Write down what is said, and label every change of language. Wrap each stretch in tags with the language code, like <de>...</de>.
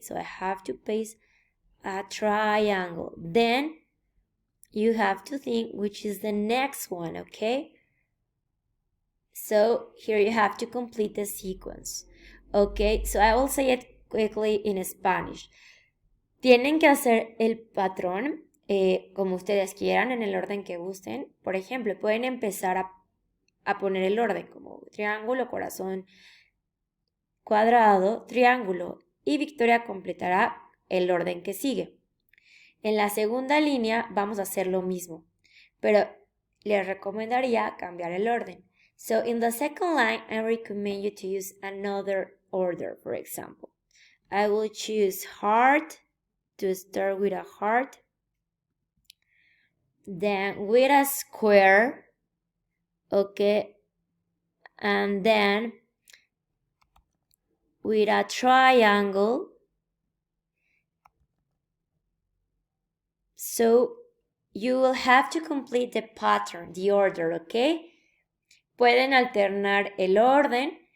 <en>So I have to paste a triangle. Then you have to think which is the next one, okay? So here you have to complete the sequence. Okay, so I will say it quickly in Spanish.</en> <es>Tienen que hacer el patrón como ustedes quieran, en el orden que gusten. Por ejemplo, pueden empezar a poner el orden como triángulo, corazón, cuadrado, triángulo, y Victoria completará el orden que sigue. En la segunda línea vamos a hacer lo mismo, pero les recomendaría cambiar el orden.</es> <en>So in the second line, I recommend you to use another order. For example, I will choose heart to start with a heart, then with a square, okay, and then with a triangle. So you will have to complete the pattern, the order, okay?</en> <es>Pueden alternar el orden.</es>